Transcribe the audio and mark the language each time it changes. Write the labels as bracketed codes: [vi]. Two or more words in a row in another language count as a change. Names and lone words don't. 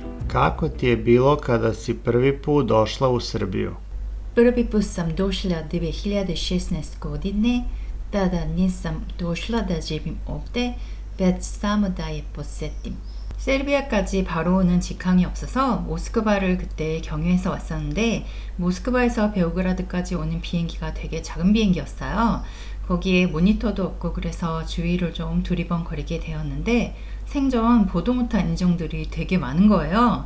[sr] Kako ti je bilo kada si prvi put došla u Srbiju? Prvi put sam došla 2016 godine, tada nisam došla da živim ovdje, već samo da je posjetim. [ko] 세르비아까지 바로 오는 직항이 없어서 모스크바를 그때 경유해서 왔었는데 모스크바에서 베오그라드까지 오는 비행기가 되게 작은 비행기였어요. 거기에 모니터도 없고 그래서 주위를 좀 두리번거리게 되었는데 생전 보도 못한 인종들이 되게 많은 거예요.